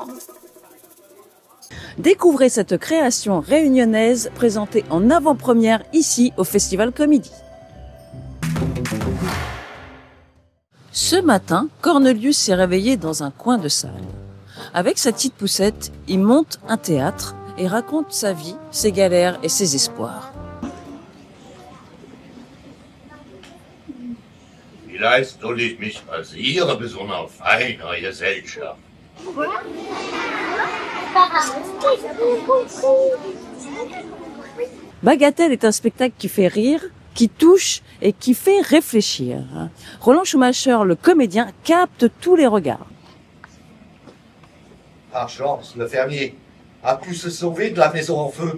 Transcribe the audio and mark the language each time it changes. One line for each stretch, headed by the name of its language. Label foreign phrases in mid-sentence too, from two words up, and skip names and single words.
French: Découvrez cette création réunionnaise présentée en avant-première ici au Festival Comédie. Ce matin, Cornelius s'est réveillé dans un coin de salle. Avec sa petite poussette, il monte un théâtre et raconte sa vie, ses galères et ses espoirs.
German: Vielleicht soll ich mich rasieren, besonders feiner Gesellschaft.
French: Bagatelle est un spectacle qui fait rire, qui touche et qui fait réfléchir. Roland Schumacher, le comédien, capte tous les regards. Par chance, le fermier a pu se sauver de la maison en feu.